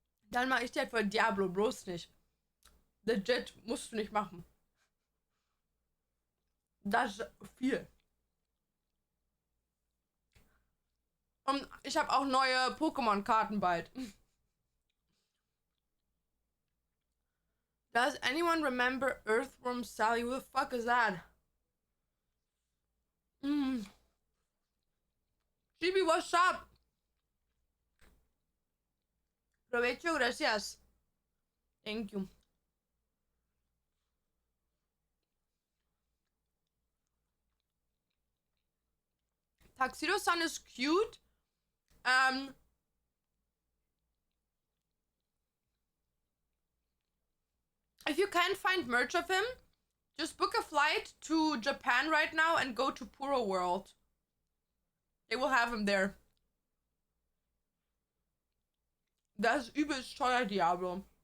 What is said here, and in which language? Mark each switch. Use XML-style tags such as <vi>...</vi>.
<de>Dann mache ich die halt für Diablo, bloß nicht. Legit, musst du nicht machen. Das ist viel. Und ich habe auch neue Pokémon-Karten bald.</de> <en>Does anyone remember Earthworm Sally? Who the fuck is that? Chibi, what's up?</en> <es>Provecho, gracias.</es> <en>Thank you. Tuxedo-san is cute. If you can't find merch of him, just book a flight to Japan right now and go to Puro World. They will have him there.</en> <de>Das ist übelst teuer, Diablo.</de>